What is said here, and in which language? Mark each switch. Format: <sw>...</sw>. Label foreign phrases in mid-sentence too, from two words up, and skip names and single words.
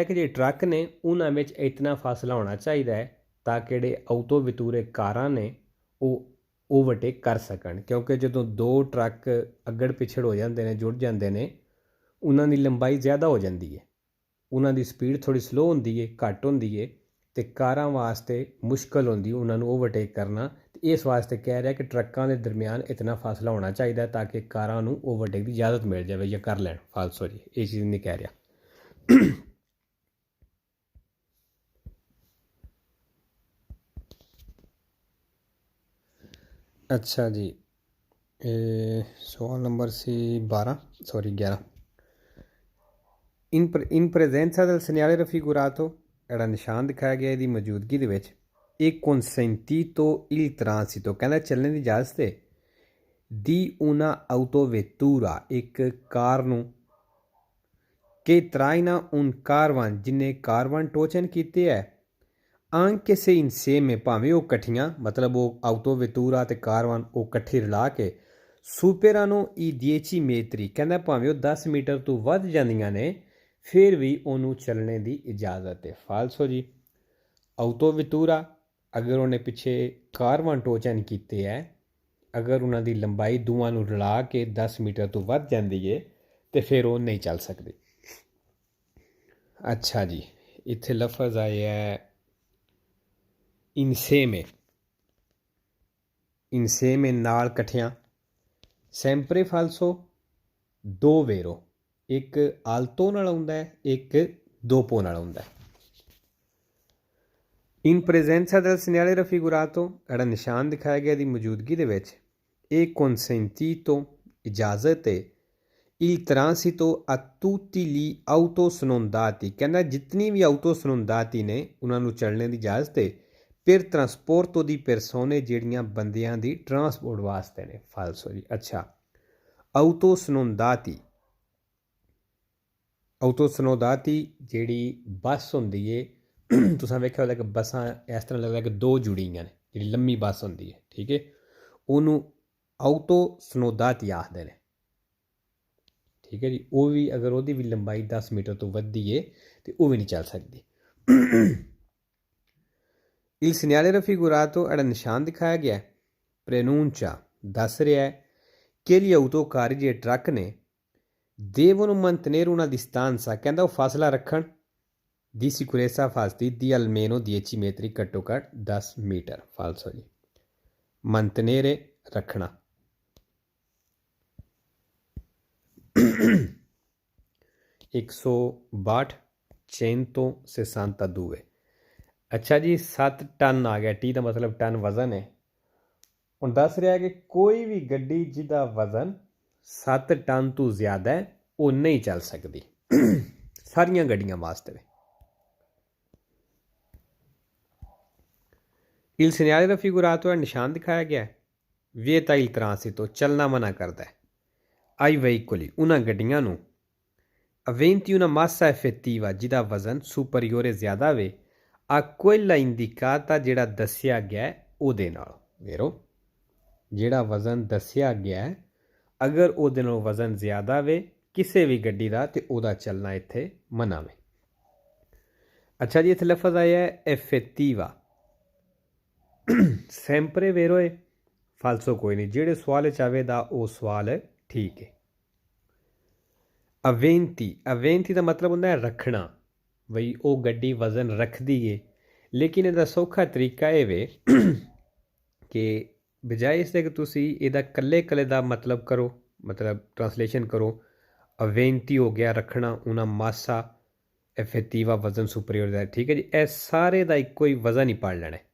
<pa>ਕਿ ਜਿਹੜੇ ਟਰੱਕ ਨੇ ਉਹਨਾਂ ਵਿੱਚ ਇਤਨਾ ਫਾਸਲਾ ਹੋਣਾ ਚਾਹੀਦਾ ਹੈ ਤਾਂ ਕਿ ਜਿਹੜੇ ਆਟੋ ਵਿਤੂਰੇ ਕਾਰਾਂ ਨੇ ਉਹ ਓਵਰਟੇਕ ਕਰ ਸਕਣ ਕਿਉਂਕਿ ਜਦੋਂ ਦੋ ਟਰੱਕ ਅੱਗੜ ਪਿਛੜ ਹੋ ਜਾਂਦੇ ਨੇ ਜੁੜ ਜਾਂਦੇ ਨੇ ਉਹਨਾਂ ਦੀ ਲੰਬਾਈ ਜ਼ਿਆਦਾ ਹੋ ਜਾਂਦੀ ਹੈ ਉਹਨਾਂ ਦੀ ਸਪੀਡ ਥੋੜ੍ਹੀ ਸਲੋ ਹੁੰਦੀ ਹੈ ਘੱਟ ਹੁੰਦੀ ਹੈ ਅਤੇ ਕਾਰਾਂ ਵਾਸਤੇ ਮੁਸ਼ਕਲ ਹੁੰਦੀ ਉਹਨਾਂ ਨੂੰ ਓਵਰਟੇਕ ਕਰਨਾ ਅਤੇ ਇਸ ਵਾਸਤੇ ਕਹਿ ਰਿਹਾ ਕਿ ਟਰੱਕਾਂ ਦੇ ਦਰਮਿਆਨ ਇਤਨਾ ਫਾਸਲਾ ਹੋਣਾ ਚਾਹੀਦਾ ਤਾਂ ਕਿ ਕਾਰਾਂ ਨੂੰ ਓਵਰਟੇਕ ਦੀ ਇਜਾਜ਼ਤ ਮਿਲ ਜਾਵੇ ਜਾਂ ਕਰ ਲੈਣ falso ਜੀ ਇਹ ਚੀਜ਼ ਨਹੀਂ ਕਹਿ ਰਿਹਾ ਅੱਛਾ ਜੀ ਸਵਾਲ ਨੰਬਰ ਸੀ 11</pa> <it>in presenza del segnale raffigurato</it> <pa>ਜਿਹੜਾ ਨਿਸ਼ਾਨ ਦਿਖਾਇਆ ਗਿਆ ਇਹਦੀ ਮੌਜੂਦਗੀ ਦੇ ਵਿੱਚ ਇਹ</pa> <it>consentito il transito</it> <pa>ਕਹਿੰਦਾ ਚੱਲਣ ਦੀ ਇਜਾਜ਼ਤ ਹੈ ਦੀ</pa> <it>una autovettura</it> <pa>ਇੱਕ ਕਾਰ ਨੂੰ ਕਿ</pa> <it>traina un caravan</it> <pa>ਜਿਨੇ ਕਾਰਵਾਨ ਟੋਚਨ ਕੀਤੇ ਹੈ</pa> <it>anche se insieme</it> <pa>ਭਾਵੇਂ ਉਹ ਇਕੱਠੀਆਂ ਮਤਲਬ ਉਹ autovettura ਤੇ ਕਾਰਵਾਨ ਉਹ ਇਕੱਠੀ ਰਲਾ ਕੇ</pa> <it>superano i 10 metri</it> <pa>ਕਹਿੰਦਾ ਭਾਵੇਂ ਉਹ 10 ਮੀਟਰ ਤੋਂ ਵੱਧ ਜਾਂਦੀਆਂ ਨੇ ਫਿਰ ਵੀ ਉਹਨੂੰ ਚੱਲਣੇ ਦੀ ਇਜਾਜ਼ਤ ਹੈ। ਫਾਲਸੋ ਜੀ autovettura ਅਗਰ ਉਹਨੇ ਪਿੱਛੇ ਕਾਰਵਾਨ ਟੋਚਨ ਕੀਤੇ ਹੈ ਅਗਰ ਉਹਨਾਂ ਦੀ ਲੰਬਾਈ ਦੋਵਾਂ ਨੂੰ ਰਲਾ ਕੇ 10 ਮੀਟਰ ਤੋਂ ਵੱਧ ਜਾਂਦੀ ਹੈ ਤੇ ਫਿਰ ਉਹ ਨਹੀਂ ਚੱਲ ਸਕਦੀ। ਅੱਛਾ ਜੀ ਇੱਥੇ ਲਫ਼ਜ਼ ਆਇਆ ਹੈ</pa> <it>insieme insieme</it> <pa>ਨਾਲ ਇਕੱਠਿਆਂ</pa> <it>sempre falso</it> <pa>ਦੋ vero ਇੱਕ alto ਨਾਲ ਆਉਂਦਾ ਹੈ ਇੱਕ dopo ਨਾਲ ਆਉਂਦਾ ਹੈ।</pa> <it>in presenza del segnale raffigurato</it> <pa>ਜਿਹੜਾ ਨਿਸ਼ਾਨ ਦਿਖਾਇਆ ਗਿਆ ਦੀ ਮੌਜੂਦਗੀ ਦੇ ਵਿੱਚ ਇਹ consentito ਇਜਾਜ਼ਤ ਹੈ</pa> <it>il transito a tutti gli autosnondati</it> <pa>ਕਹਿੰਦਾ ਜਿਤਨੀ ਵੀ autosnondati ਨੇ ਉਹਨਾਂ ਨੂੰ ਚੱਲਣੇ ਦੀ ਇਜਾਜ਼ਤ ਹੈ</pa> <it>per trasporto di persone</it> <pa>ਜਿਹੜੀਆਂ ਬੰਦਿਆਂ ਦੀ ਟਰਾਂਸਪੋਰਟ ਵਾਸਤੇ ਨੇ। ਫਾਲਸੋ ਜੀ ਅੱਛਾ autosnondati ਜਿਹੜੀ ਬੱਸ ਹੁੰਦੀ ਹੈ ਤੁਸੀਂ ਵੇਖਿਆ ਹੋਵੇਗਾ ਕਿ ਬੱਸਾਂ ਇਸ ਤਰ੍ਹਾਂ ਲੱਗਦਾ ਕਿ ਦੋ ਜੁੜੀਆਂ ਨੇ ਜਿਹੜੀ ਲੰਮੀ ਬੱਸ ਹੁੰਦੀ ਹੈ ਠੀਕ ਹੈ ਉਹਨੂੰ autosnondati ਆਖਦੇ ਨੇ ਠੀਕ ਹੈ ਜੀ। ਉਹ ਵੀ ਅਗਰ ਉਹਦੀ ਵੀ ਲੰਬਾਈ 10 ਮੀਟਰ ਤੋਂ ਵੱਧਦੀ ਹੈ ਤੇ ਉਹ ਵੀ ਨਹੀਂ ਚੱਲ ਸਕਦੀ।</pa> <it>il segnale raffigurato</it> <pa>ਜਿਹੜਾ ਨਿਸ਼ਾਨ ਦਿਖਾਇਆ ਗਿਆ preannuncia ਦੱਸ ਰਿਹਾ ਹੈ ਕਿ</pa> <it>gli autocarri</it> <pa>ਜਿਹੜੇ ਟਰੱਕ ਨੇ</pa> <it>devono mantenere una distanza</it> <pa>ਕਹਿੰਦਾ ਉਹ ਫਾਸਲਾ ਰੱਖਣ</pa> <it>di sicurezza fasti di almeno 10 metri</it> <pa>ਘੱਟੋ ਘੱਟ 10 ਮੀਟਰ। ਫਾਲਸੋ ਜੀ mantenere ਰੱਖਣਾ 162 ਅੱਛਾ ਜੀ 7 ਟਨ ਆ ਗਿਆ ਟੀ ਦਾ ਮਤਲਬ ਟਨ ਵਜ਼ਨ ਹੈ। ਹੁਣ ਦੱਸ ਰਿਹਾ ਕਿ ਕੋਈ ਵੀ ਗੱਡੀ ਜਿਹਦਾ ਵਜ਼ਨ 7 ਟਨ ਤੋਂ ਜ਼ਿਆਦਾ ਹੈ ਉਹ ਨਹੀਂ ਚੱਲ ਸਕਦੀ ਸਾਰੀਆਂ ਗੱਡੀਆਂ ਵਾਸਤੇ।</pa> <it>il segnale raffigurato</it> <pa>ਨਿਸ਼ਾਨ ਦਿਖਾਇਆ ਗਿਆ</pa> <it>vieta il transito</it> <pa>ਚੱਲਣਾ ਮਨਾ ਕਰਦਾ ਹੈ</pa> <it>ai veicoli</it> <pa>ਉਹਨਾਂ ਗੱਡੀਆਂ ਨੂੰ</pa> <it>aventi una massa effettiva</it> <pa>ਜਿਹਦਾ ਵਜ਼ਨ superiore ਜ਼ਿਆਦਾ ਵੇ</pa> <it>a quella indicata</it> <pa>ਜਿਹੜਾ ਦੱਸਿਆ ਗਿਆ ਉਹਦੇ ਨਾਲ ਵੇਰੋ ਜਿਹੜਾ ਵਜ਼ਨ ਦੱਸਿਆ ਗਿਆ ਅਗਰ ਉਹਦੇ ਨਾਲ ਵਜ਼ਨ ਜ਼ਿਆਦਾ ਵੇ ਕਿਸੇ ਵੀ ਗੱਡੀ ਦਾ ਤੇ ਉਹਦਾ ਚੱਲਣਾ ਇੱਥੇ ਮਨਾ ਵੇ। ਅੱਛਾ ਜੀ ਇੱਥੇ ਲਫ਼ਜ਼ ਆਇਆ ਹੈ</pa> <it>effettiva sempre vero</it> <pa>ਹੈ ਫਾਲਸੋ ਕੋਈ ਨਹੀਂ ਜਿਹੜੇ ਸਵਾਲ 'ਚ ਆਵੇਗਾ ਉਹ ਸਵਾਲ ਠੀਕ ਹੈ। aventi ਦਾ ਮਤਲਬ ਹੁੰਦਾ ਹੈ ਰੱਖਣਾ ਬਈ ਉਹ ਗੱਡੀ ਵਜ਼ਨ ਰੱਖਦੀ ਏ ਲੇਕਿਨ ਇਹਦਾ ਸੌਖਾ ਤਰੀਕਾ ਇਹ ਵੇ ਕਿ ਬਜਾਏ ਇਸ ਦੇ ਕਿ ਤੁਸੀਂ ਇਹਦਾ ਇਕੱਲੇ ਦਾ ਮਤਲਬ ਕਰੋ ਮਤਲਬ ਟਰਾਂਸਲੇਸ਼ਨ ਕਰੋ aventi ਹੋ ਗਿਆ ਰੱਖਣਾ ਉਹਨਾਂ</pa> <it>massa effettiva</it> <pa>ਵਜ਼ਨ ਸੁਪਰੀਅਰ ਦਾ ਠੀਕ ਹੈ ਜੀ ਇਹ ਸਾਰੇ ਦਾ ਇੱਕੋ ਹੀ ਵਜ਼ਨ ਹੀ ਪੜ੍ਹ ਲੈਣਾ</pa>